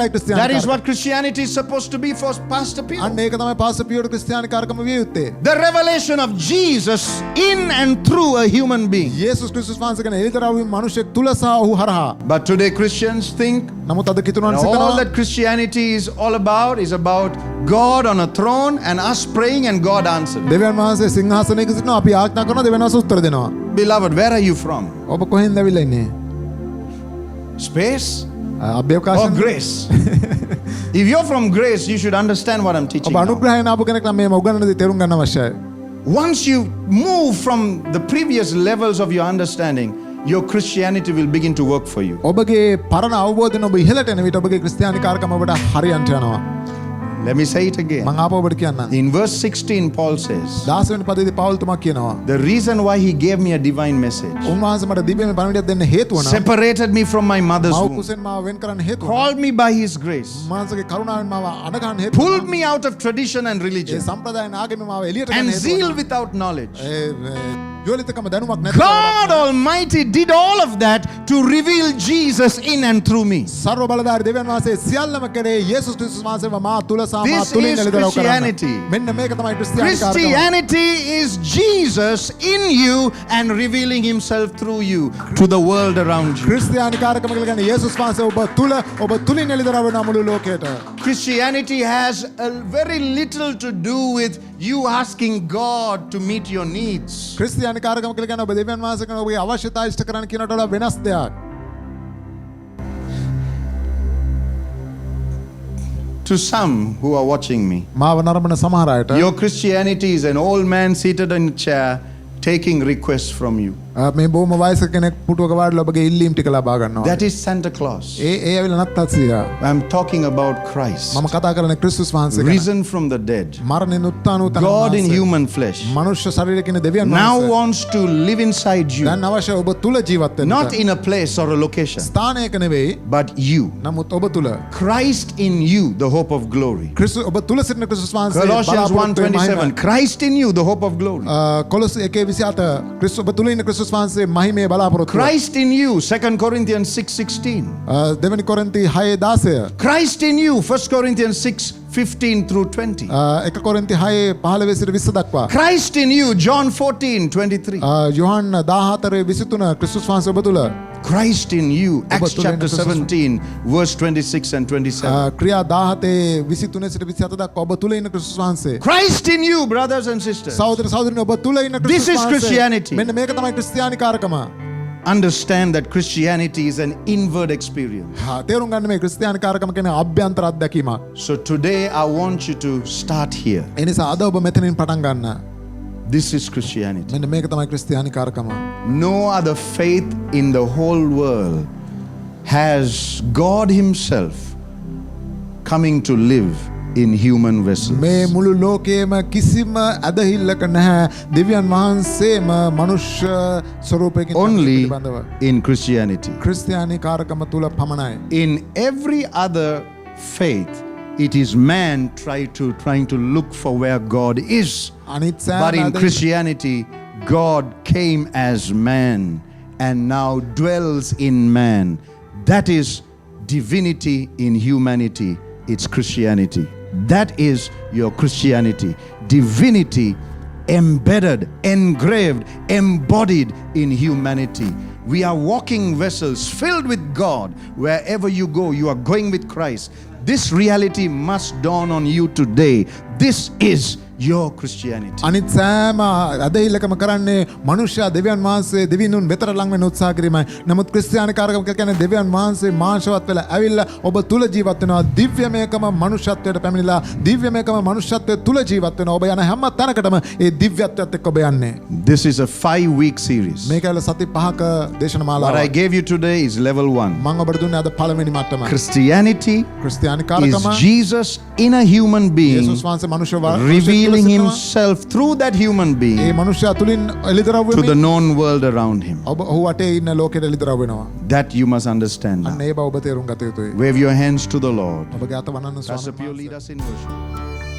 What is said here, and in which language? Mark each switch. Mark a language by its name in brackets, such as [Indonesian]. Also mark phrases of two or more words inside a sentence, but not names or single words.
[English] That is [Sinhala] ක්‍රිස්තියානිකාරකම. [English] what Christianity is supposed to be for Pastor Peter. [Sinhala] අන්න ඒක තමයි පාස්ටර් පියෝට ක්‍රිස්තියානිකාරකම විය යුත්තේ. [English] The revelation of Jesus in and through a human being. [Sinhala] යේසුස් ක්‍රිස්තුස් වහන්සේ ගැන එළිදරව් වීම මනුෂ්‍යෙක් තුල සහ ඔහු හරහා. [English] But today Christians think [Sinhala] නමුත් අද කිතුණන් [English] all [Sinhala] සිතනවා [English] that Christianity is all about is about God on a throne and us praying and God answering. [Sinhala] දෙවියන් වහන්සේ සිංහාසනයක සිටිනවා අපි ආඥා කරනවා දෙවියන් වහන්සේ උත්තර දෙනවා. [English] Beloved, where are you from? [Sinhala] ඔබ කොහෙන්ද ඇවිල්ලා ඉන්නේ? [English] Space or [Sinhala] අභ්‍යවකාශයෙන් [English] grace? If you're from grace, you should understand what I'm teaching [Sinhala] ඔබ [English] now. [Sinhala] අනුග්‍රහයෙන් ආපු කෙනෙක් නම් මේව උගන්වන දේ තේරුම් ගන්න අවශ්‍යයි. [English] Once you move from the previous levels of your understanding, your Christianity will begin to work for you. [Sinhala] ඔබගේ පරණ අවබෝධයෙන් ඔබ ඉහළට එන විට ඔබගේ ක්‍රිස්තියානිකාරකම ඔබට හරියන්ට යනවා. [English] Let me say it again. [Sinhala] මං ආපහු ඔබට කියන්නම්. [English] In verse 16, Paul says, [Sinhala] 16 වෙනි පදයේදී පවුල්තුමා කියනවා. [English] the reason why he gave me a divine message, [Sinhala] උන්වහන්සේ මට දිව්‍යමය පණිවිඩයක් දෙන්න හේතුව නම් [English] separated me from my mother's [Sinhala] මව් [English] womb, [Sinhala] කුසෙන් මාව වෙන් කරන්න හේතුව. [English] called me by his grace, [Sinhala] උන්වහන්සේගේ කරුණාවෙන් මාව අඩ ගන්න හේතුව. [English] pulled me out of tradition and [Sinhala] ඒ [English] religion, [Sinhala] සම්ප්‍රදායන ආගම මාව එළියට [English] and [Sinhala] ගන්න හේතුව. [English] zeal without knowledge. [Sinhala] ජෝලිතකම දැනුමක් නැති [English] God Almighty did all of that to reveal Jesus in and through me. [Sinhala] සර්ව බලධාරී දෙවියන් වහන්සේ සියල්ලම කරේ යේසුස් ක්‍රිස්තුස් වහන්සේව මා තුල සහ මා [English] This [Sinhala] තුලින් [English] is [Sinhala] එළිදරව් කරන්න. [English] Christianity. [Sinhala] මෙන්න මේක තමයි ක්‍රිස්තියානිකාරකම. [English] Christianity is Jesus in you and revealing himself through you to the world around you. [Sinhala] ක්‍රිස්තියානිකාරකම කියලා කියන්නේ යේසුස් වහන්සේ ඔබ තුලින් එළිදරව් වෙන මුළු ලෝකයට. [English] Christianity has a very little to do with you asking God to meet your needs. [Sinhala] ක්‍රිස්තියානිකාරකම කියලා කියන්නේ ඔබ දෙවියන් වහන්සේ කෙනෙකුගේ ඔබගේ අවශ්‍යතා ඉෂ්ට කරන්න කියනට වඩා වෙනස් දෙයක්. [English] To some who are watching me, [Sinhala] මාව නරඹන සමහර අයට [English] your Christianity is an old man seated in a chair taking requests from you. [Sinhala] මේ බොහොම වයසක කෙනෙක් පුටුවක වාඩිලා ඔබගේ ඉල්ලීම් ටික ලබා ගන්නවා. [English] That is Santa Claus. [Sinhala] ඒ ඇවිල්ලා නත්තසියා. [English] I'm talking about Christ, [Sinhala] මම කතා කරන්නේ ක්‍රිස්තුස් වහන්සේ ගැන. [English] risen from the dead. [Sinhala] මරණයෙන් උත්ථාන වූ [English] God in human flesh [Sinhala] මනුෂ්‍ය ශරීරයකින් දෙවියන් [English] now [Sinhala] වහන්සේ. [English] wants to live inside you. [Sinhala] දැන් අවශ්‍ය ඔබ තුල ජීවත් වෙන්න. [English] Not in a place or a location, [Sinhala] ස්ථානයක නෙවෙයි. [English] but you. [Sinhala] නමුත් ඔබ තුල. [English] Christ in you, the hope of glory. [Sinhala] ක්‍රිස්තු ඔබ තුල සිටින ක්‍රිස්තුස් වහන්සේ. [English] Colossians 1:27, Christ in you, the hope of glory. [Sinhala] කොලොස් 1:27 ක්‍රිස්තු ඔබ තුල ඉන්න ක්‍රිස්තුස් වහන්සේ මහිමේ බලාපොරොත්තු. [English] Christ in you, 2 Corinthians 6:16. [Sinhala] දෙවනි කොරින්ති 6:16. [English] Christ in you, 1 Corinthians 6:15 through 20. [Sinhala] 1 කොරින්ති 6:15 සිට 20 දක්වා. [English] Christ in you, John 14:23. [Sinhala] යොහන් 14:23 ක්‍රිස්තුස් වහන්සේ ඔබ තුල. [English] Christ in you, Acts [Sinhala] තුල [English] chapter [Sinhala] ඉන්න ක්‍රිස්තුස් [English] 17, verse 26 and 27. [Sinhala] ක්‍රියා 17:23 සිට 27 දක්වා ඔබ තුල ඉන්න ක්‍රිස්තුස් වහන්සේ. [English] Christ in you, brothers and sisters. [Sinhala] සහෝදර සහෝදරියනි ඔබ තුල ඉන්න ක්‍රිස්තුස් [English] This is [Sinhala] වහන්සේ. [English] Christianity. [Sinhala] මෙන්න මේක තමයි ක්‍රිස්තියානිකාරකම. [English] Understand that Christianity is an inward experience. [Sinhala] තේරුම් ගන්න මේ ක්‍රිස්තියානිකාරකම කියන්නේ අභ්‍යන්තර අත්දැකීමක්. [English] So today I want you to start here. [Sinhala] ඒ නිසා අද ඔබ මෙතනින් පටන් ගන්න. [English] This is Christianity. [Sinhala] මෙන්න මේක තමයි ක්‍රිස්තියානිකාරකම. [English] No other faith in the whole world has God Himself coming to live in human vessels. [Sinhala] මේ මුළු ලෝකයේම කිසිම ඇදහිල්ලක නැහැ දෙවියන් වහන්සේම මනුෂ්‍ය ස්වරූපයකින් [English] Only [Sinhala] පිළිබඳව. [English] in Christianity. [Sinhala] ක්‍රිස්තියානිකාරකම තුල පමණයි. [English] In every other faith, it is man trying to look for where God is. [Sinhala] අනිත් [English] But in [Sinhala] සෑම [English] Christianity, God came as man and now dwells in man. That is divinity in humanity. It's Christianity. That is your Christianity. Divinity embedded, engraved, embodied in humanity. We are walking vessels filled with God. Wherever you go, you are going with Christ. This reality must dawn on you today. This is your Christianity. [Sinhala] අනිත් සෑම ඇදහිල්ලකම කරන්නේ මනුෂ්‍යයා දෙවියන් වහන්සේ දෙවියන්ුන් වෙතට ලං වෙන්න උත්සාහ කිරීමයි. නමුත් ක්‍රිස්තියානිකාරකම කියන්නේ දෙවියන් වහන්සේ මාංශවත් වෙලා ඇවිල්ලා ඔබ තුල ජීවත් වෙනවා. දිව්‍යමයකම මනුෂ්‍යත්වයට පැමිණිලා දිව්‍යමයකම මනුෂ්‍යත්වයේ තුල ජීවත් වෙනවා. ඔබ යන හැම තැනකටම ඒ දිව්‍යත්වයට එක්ක ඔබ යන්නේ. [English] This is a 5-week series. [Sinhala] මේක ඇවිල්ලා සති 5ක දේශන [English] What [Sinhala] මාලාවක්. [English] I gave you today is level 1. [Sinhala] මම ඔබට දුන්නේ අද පළවෙනි මට්ටම. [English] Christianity [Sinhala] ක්‍රිස්තියානිකාරකම [English] is Jesus in a human being [Sinhala] යේසුස් වහන්සේ මනුෂ්‍ය [English] revealing himself through that human [Sinhala] ඒ [English] being [Sinhala] මනුෂ්‍යයා තුලින් එළිදරව් [English] to the [Sinhala] වෙමින් [English] known world around him. [Sinhala] ඔබ ඔහු වටේ ඉන්න ලෝකෙට එළිදරව් වෙනවා. [English] That you must understand [Sinhala] අන්න [English] now. [Sinhala] ඒ බව ඔබ තේරුම් ගත යුතුයි. [English] Wave your hands to the Lord. [Sinhala] ඔබගේ අත වනන්න [English] Pastor Pio, [Sinhala] ස්වාමීන් [English] lead [Sinhala] වහන්සේ. [English] us in worship.